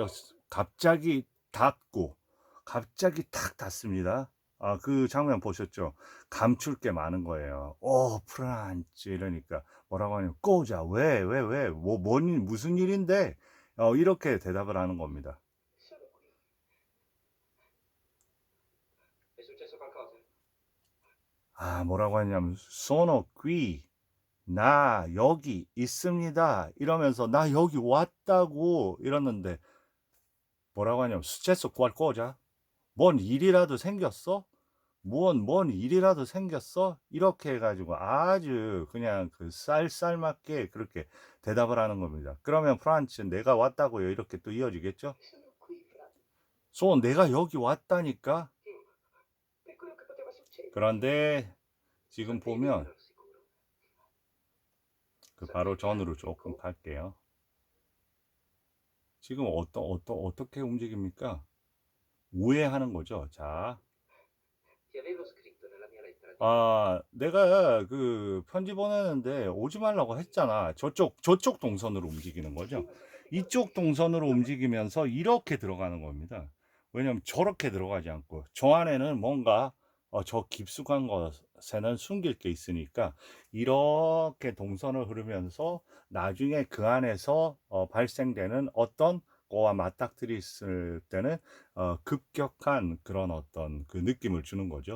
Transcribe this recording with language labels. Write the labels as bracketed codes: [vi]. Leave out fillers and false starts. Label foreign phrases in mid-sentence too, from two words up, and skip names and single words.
[ko] 갑자기 닫고 갑자기 탁 닫습니다. 그 장면 보셨죠? 감출 게 많은 거예요. 프란츠 이러니까 뭐라고 하냐면 꼬자 왜 무슨 일인데 이렇게 대답을 하는 겁니다. [it] Sono qui. È successo qualcosa? [ko] 뭐라고 하냐면 [it] sono qui [ko] 나 여기 있습니다 이러면서 나 여기 왔다고 이러는데 뭐라고 하냐면 [it] successo qualcosa [ko] 뭔 일이라도 생겼어? 뭔 일이라도 생겼어? 이렇게 해가지고 아주 그냥 그 쌀쌀맞게 그렇게 대답을 하는 겁니다. 그러면 프란츠 내가 왔다고요. 이렇게 또 이어지겠죠? [it] Sono qui, Franz. [ko] 내가 여기 왔다니까? [it] Per quello che poteva succedere. [ko] 그런데 지금 [it] Sapevi che [ko] 보면 [it] ero sicuro. [ko] 그 바로 전으로 조금 갈게요. 지금 어떻게 움직입니까? 우회하는 거죠. 자, [it] Ti avevo scritto nella mia lettera di [ko] 내가 그 편지 보내는데 오지 말라고 했잖아. 저쪽 동선으로 움직이는 거죠. 이쪽 동선으로 움직이면서 이렇게 들어가는 겁니다. 왜냐면 저렇게 들어가지 않고 저 안에는 뭔가 저 깊숙한 것에는 숨길 게 있으니까 이렇게 동선을 흐르면서 나중에 그 안에서 발생되는 어떤 거와 맞닥뜨렸을 때는 급격한 그런 어떤 그 느낌을 주는 거죠.